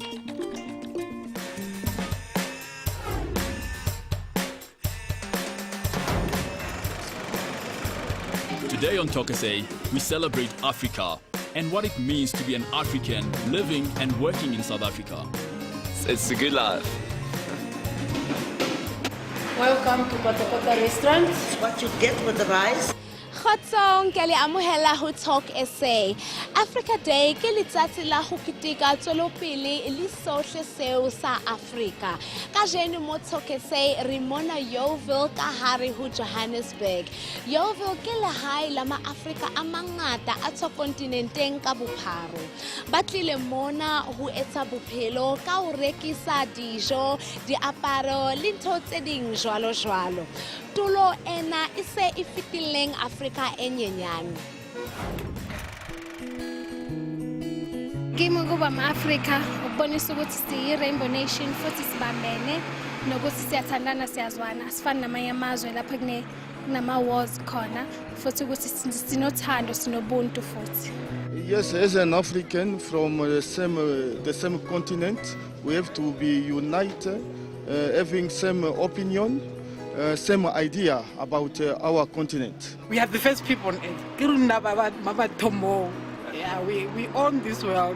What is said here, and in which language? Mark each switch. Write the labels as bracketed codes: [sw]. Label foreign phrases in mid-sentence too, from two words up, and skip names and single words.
[en] Today on Talk SA, we celebrate Africa and what it means to be an African living and working in South Africa. It's a good life. Welcome to Kota Restaurant. What you get with the rice. [st] Kgotsong ke le amohela ho Talk SA. Africa Day ke letsatsi la ho keteka tswelopele le sohle seo sa Africa. Kajeno mo Talk SA re mona Yeoville ka hare ho Johannesburg. Yeoville ke lehae la ma-Africa a mangata a tswa kontinenteng ka bophara. Ba tlile mona ho etsa bophelo ka ho rekisa dijo, diaparo le ntho tse ding jwalo jwalo. Tulo ena e se e fetileng Africa e nyenyane. [zu] Ngimo kuba ma-Africa ukubonisa ukuthi siyi-Rainbow Nation futhi sibambene nokuthi siyathandana siyazwana asifani namanye amazwe lapho kunama-wars khona futhi ukuthi sinothando sinobuntu futhi. [en] Yes, as an African from the same continent, we have to be united, having same opinion, same idea about our continent. We are the first people on earth. Yeah, we own this world.